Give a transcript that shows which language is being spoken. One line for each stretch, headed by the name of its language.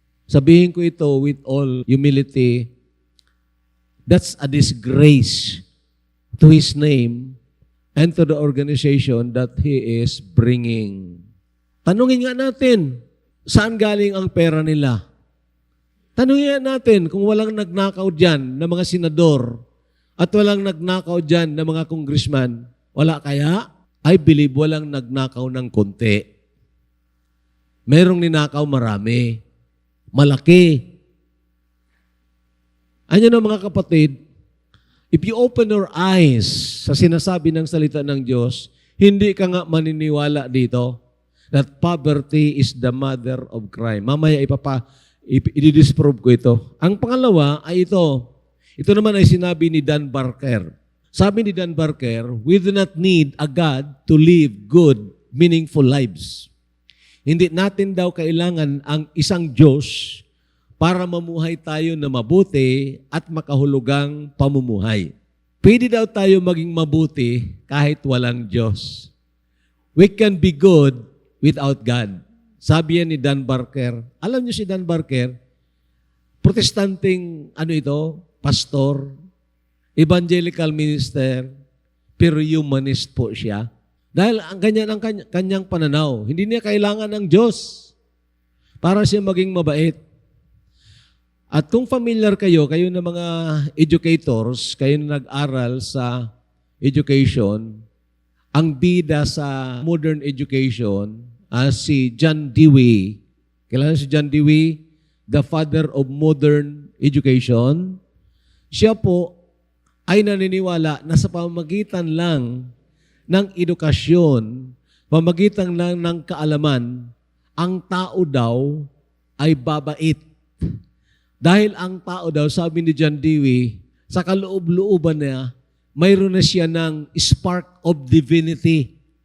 Filipino: Sabihin ko ito
English: with all humility, that's a disgrace to His name and to the organization that He is bringing.
Filipino: Tanungin nga natin, saan galing ang pera nila? Tanungin nga natin kung walang nagnakaw dyan ng mga senador at walang nagnakaw dyan ng mga congressman, wala kaya?
English: I believe
Filipino: walang nagnakaw ng konti. Merong ninakaw marami. Malaki. Ano na mga kapatid,
English: if you open your eyes
Filipino: sa sinasabi ng salita ng Diyos, hindi ka nga maniniwala dito
English: that poverty is the mother of crime.
Filipino: Mamaya i-disprove ko ito. Ang pangalawa ay ito. Ito naman ay sinabi ni Dan Barker. Sabi ni
English: Dan Barker, we do not need a God to live good, meaningful lives.
Filipino: Hindi natin daw kailangan ang isang Diyos para mamuhay tayo na mabuti at makahulugang pamumuhay. Pwede daw tayo maging mabuti kahit walang Diyos.
English: We can be good without God.
Filipino: Sabi yan ni Dan Barker. Alam niyo si Dan Barker, protestanteng pastor, evangelical minister, pero humanist po siya. Dahil ang kanyang pananaw, hindi niya kailangan ng Diyos para siya maging mabait. At kung familiar kayo na mga educators, kayo na nag-aral sa education, ang bida sa modern education, si John Dewey. Kailan si John Dewey?
English: The father of modern education.
Filipino: Siya po ay naniniwala na sa pamamagitan lang ng edukasyon, pamagitan lang ng kaalaman, ang tao daw ay babait. Dahil ang tao daw, sabi ni John Dewey, sa kaloob-looban niya, mayroon na siya ng
English: spark of divinity.